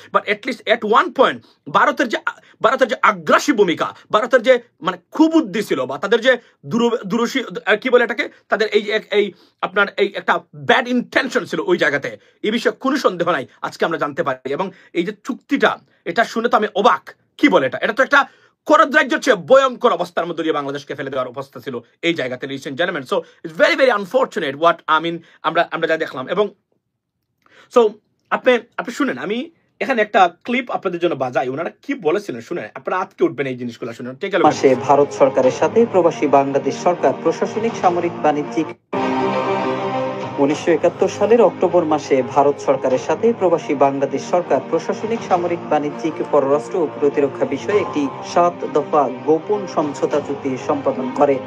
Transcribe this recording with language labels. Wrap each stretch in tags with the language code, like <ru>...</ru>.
<en>but at least at one point</en> <bn>ভারতের যে আগ্রাসী ভূমিকা, ভারতের যে মানে কুবুদ্ধি ছিল, বা তাদের যে দূরশী কি বলে এটাকে, তাদের এই আপনার এই একটা ব্যাড ইন্টেনশন ছিল ওই জায়গাতে, এই বিষয়ে কোনো সন্দেহ নাই, আজকে আমরা জানতে পারি। এবং এই যে চুক্তিটা, এটা শুনে তো আমি অবাক। কি বলে এটা তো একটা খরদ রাজ্যের চেয়ে ভয়ঙ্কর অবস্থার মধ্যে দিয়ে বাংলাদেশকে ফেলে দেওয়ার অবস্থা ছিল এই জায়গাতে,</bn> <en>ladies and gentlemen. So it's very, very unfortunate what</en> <bn>আমরা যা দেখলাম। এবং সো আপনি শুনেন, আমি এখানে একটা ক্লিপ আপনাদের জন্য বাজাই, ওনারা কি বলেছিলেন শুনেন, আপনারা আটকে উঠবেন এই জিনিসগুলো শুনেন। ঠিক আছে, মাসে ভারত সরকারের সাথে প্রবাসী বাংলাদেশ সরকার প্রশাসনিক, সামরিক, বাণিজ্যিক 1971 সালের অক্টোবর মাসে ভারত সরকারের সাথে প্রবাসী বাংলাদেশ সরকার প্রশাসনিক, সামরিক, বাণিজ্যিক, পররাষ্ট্র ও প্রতিরক্ষা বিষয়ে একটি 7 দফা গোপন সমঝোতা চুক্তি সম্পাদন করে।</bn>